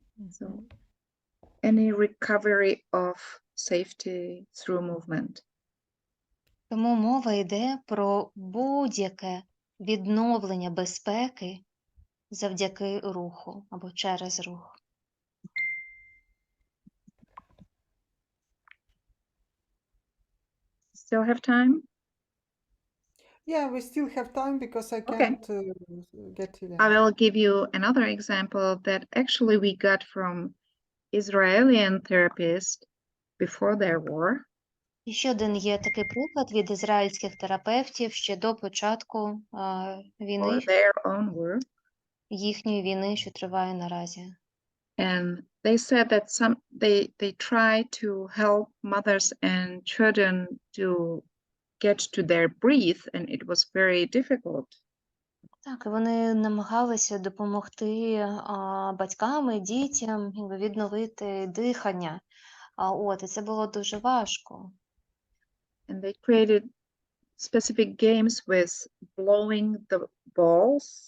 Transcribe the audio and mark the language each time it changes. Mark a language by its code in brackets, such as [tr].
[en] So any recovery of safety through movement. [uk] Тому мова йде про будь-яке відновлення безпеки завдяки руху або через рух. [en] Still have time? Yeah, we still have time because I can't get to them. I will give you another example that actually we got from Israeli therapists before their war. [uk] І ще один є такий приклад від ізраїльських терапевтів ще до початку війни, [en] Or their own war. [uk] їхньої війни, що триває наразі. [en] And they said that they try to help mothers and children to get to their breath, and it was very difficult. [uk] Так, і вони намагалися допомогти батькам і дітям відновити дихання. І це було дуже важко. [en] And they created specific games with blowing the ball.